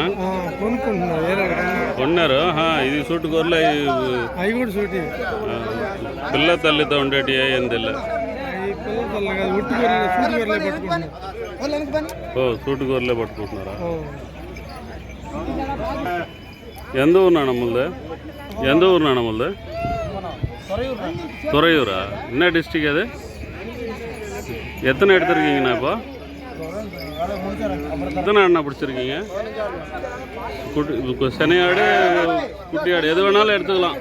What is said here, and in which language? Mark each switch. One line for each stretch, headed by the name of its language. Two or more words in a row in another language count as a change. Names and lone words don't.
Telugu: కొన్నారు. ఇది చుట్టుకోర్లే పిల్ల తల్లితో ఉండేటి ఏం తెల్ల. ఓ సూటుగోర్లే పట్టుకుంటున్నారా?
Tamil: எந்த ஊர்ண்ணா நம்மளது? எந்த ஊர்ண்ணா நம்மளது? துறையூரா? என்ன டிஸ்ட்ரிக் அது? எத்தனை எடுத்துருக்கீங்கண்ணா? இப்போ எத்தனை ஆடுண்ணா பிடிச்சிருக்கீங்க? செனையாடு குட்டி ஆடு எது வேணாலும் எடுத்துக்கலாம்.